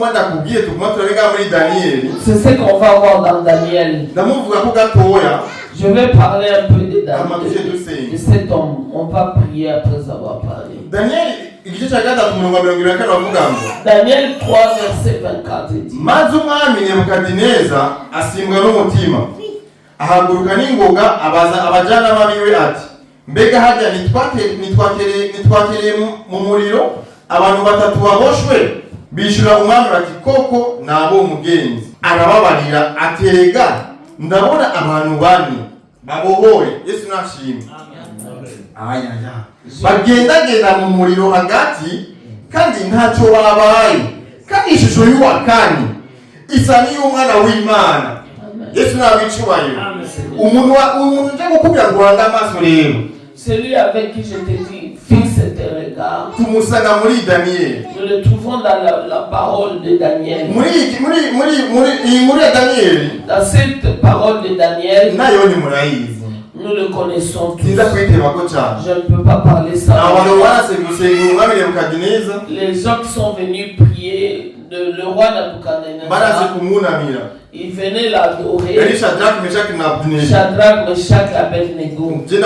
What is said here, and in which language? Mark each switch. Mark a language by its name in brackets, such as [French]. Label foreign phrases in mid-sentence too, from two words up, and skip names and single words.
[French] C'est ce qu'on va voir dans Daniel. Je vais parler un peu de Daniel, de cet homme. On va prier après avoir parlé. Daniel 3 verset 24 dit: [Kinyarwanda] maze umwami Nebukadineza asimbwa n'umutima ahaguruka n'ingoga abaza abajyanama biwe ati, mbega harya nitwakereye mu muriro abantu batatu baboshwe? Bishura umwami bati, koko nabo umugenzi. Arababarira ati, erega ndabona abantu bane babohoye. Yesu nashimwe. Bagendagenda mu muriro hagati kandi ntacyo babaye, kandi ishusho y'uwakani isa n'iy'umwana w'Imana. Yesu nabicubayo. Umuntu uje gukubira ngo hanga amaso rero, [French] celui avec qui je te dis fixe tes regards, [Kinyarwanda] tumusanga muri Daniel. [French] Nous le trouvons dans la parole de Daniel. [Kinyarwanda] Muri Daniel, [French] dans cette parole de Daniel, [Kinyarwanda] nayo ni murayizi. [French] Nous le connaissons tous. Je ne peux pas parler ça. Les gens qui sont venus prier le roi Nabuchodonosor, ils venaient l'adorer. Shadrach, Meshach et Abednego.